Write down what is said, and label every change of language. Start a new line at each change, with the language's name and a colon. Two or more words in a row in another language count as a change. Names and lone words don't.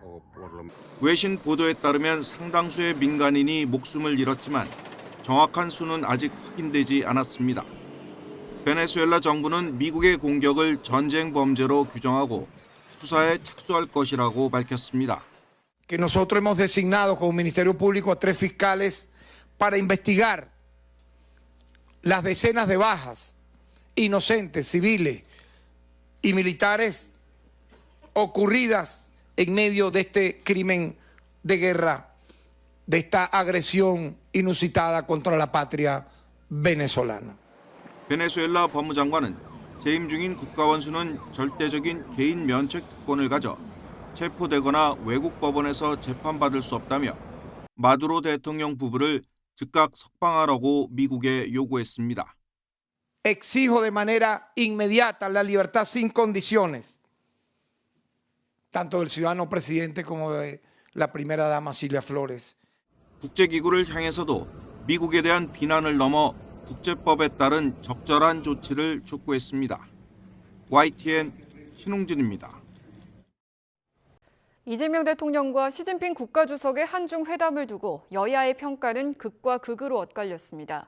Korean: 외신 보도에 따르면 상당수의 민간인이 목숨을 잃었지만 정확한 수는 아직 확인되지 않았습니다. 베네수엘라 정부는 미국의 공격을 전쟁 범죄로 규정하고 수사에 착수할 것이라고 밝혔습니다.
Spanish: Que nosotros hemos designado como Ministerio Público a 3 fiscales para investigar las decenas de bajas inocentes, civiles y militares ocurridas en medio de este crimen de guerra, de esta agresión inusitada contra la patria venezolana.
Korean: 베네수엘라 법무장관은 재임 중인 국가원수는 절대적인 개인 면책 특권을 가져 체포되거나 외국 법원에서 재판받을 수 없다며 마두로 대통령 부부를 즉각 석방하라고 미국에 요구했습니다.
Spanish: Exijo de manera inmediata la libertad sin condiciones, tanto del ciudadano presidente como de la primera dama Silvia Flores.
Korean: 국제기구를 향해서도 미국에 대한 비난을 넘어 국제법에 따른 적절한 조치를 촉구했습니다. YTN 신웅진입니다. 이재명 대통령과 시진핑 국가주석의 한중 회담을 두고 여야의 평가는 극과 극으로 엇갈렸습니다.